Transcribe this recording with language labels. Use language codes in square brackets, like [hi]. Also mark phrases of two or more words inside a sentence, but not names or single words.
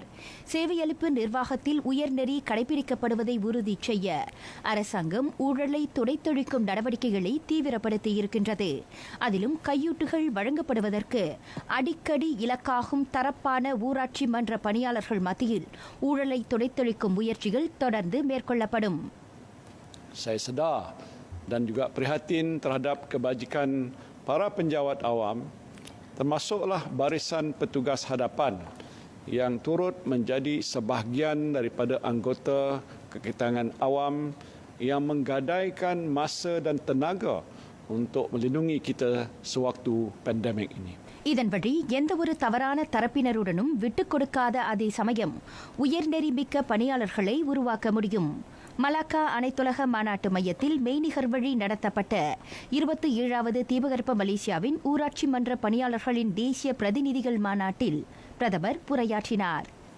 [ta] சேவையளிப்பு நிர்வாகத்தில் உயர்நெறி கடைபிடிக்கப்படுவதை உறுதி செய்ய அரசாங்கம் ஊழலை துடைத்தொழிக்கும் நடவடிக்கைகளை தீவிரப்படுத்தியிருக்கின்றது. அதிலும் கையூட்டுகள் வழங்கப்படுவதற்கு அடிக்கடி இலக்காகும் தரப்பான ஊராட்சி மன்ற பணியாளர்கள் மத்தியில் ஊழலை துடைத்தொழிக்கும் முயற்சிகள் தொடர்ந்து மேற்கொள்ளப்படும். [ms] Saya sedar dan juga prihatin terhadap kebajikan para penjawat awam, termasuklah barisan petugas hadapan yang turut menjadi sebahagian daripada anggota kekitangan awam yang menggadaikan masa dan tenaga untuk melindungi kita sewaktu pandemik ini. [ta] இதன் வழி எந்தவொரு தவறான தரப்பினருடனும் விட்டுக் கொடுக்காத அதே சமயம் உயர்நெறிமிக்க பணியாளர்களை உருவாக்க முடியும். மலாக்கா அனைத்துலக மாநாட்டு மையத்தில் மெய்நிகர் வழி நடத்தப்பட்ட 27வது தீபகற்ப மலேசியாவின் ஊராட்சி மன்ற பணியாளர்களின் தேசிய பிரதிநிதிகள் மாநாட்டில் பிரதமர் உரையாற்றினார்.